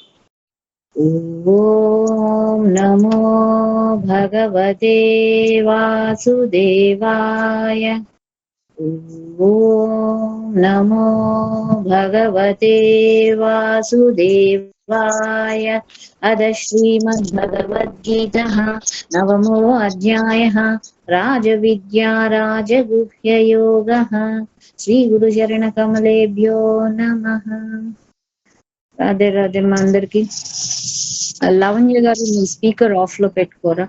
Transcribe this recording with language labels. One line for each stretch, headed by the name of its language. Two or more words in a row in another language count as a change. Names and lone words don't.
Sanskrit: ఓం నమో భగవతే వాసుదేవాయ. ఓం నమో భగవతే వాసుదేవాయ. అద శ్రీమద్భగవద్గీత నవమో అధ్యాయః రాజవిద్యా రాజగుహ్యయోగః. శ్రీ గురు చరణ కమలేభ్యో నమః.
Telugu: రాధే రాధే మా అందరికి. లావణ్య గారు మీ
English: speaker off
Telugu: లో పెట్టుకోరా.